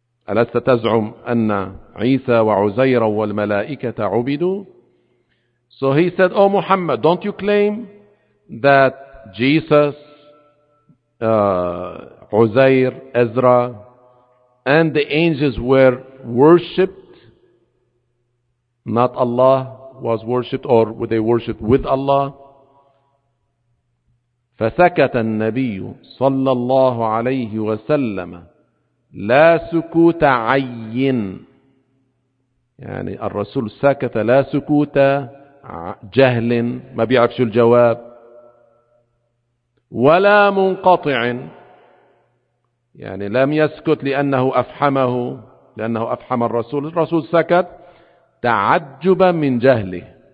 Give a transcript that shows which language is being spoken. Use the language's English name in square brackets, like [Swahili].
[Arabic] ألست تزعم أن عيسى وعزيرا والملائكة عبدوا [English] So he said, Oh Muhammad, don't you claim that Jesus, Uzair, Ezra, and the angels were worshipped? Not Allah was worshipped, or were they worshipped with Allah? [Arabic] فسكت النبي صلى الله عليه وسلم لا سكوت عين يعني الرسول سكت لا سكوت جهل ما بيعرف شو الجواب ولا منقطع يعني لم يسكت لأنه أفحمه لأنه أفحم الرسول الرسول سكت تعجبا من جهله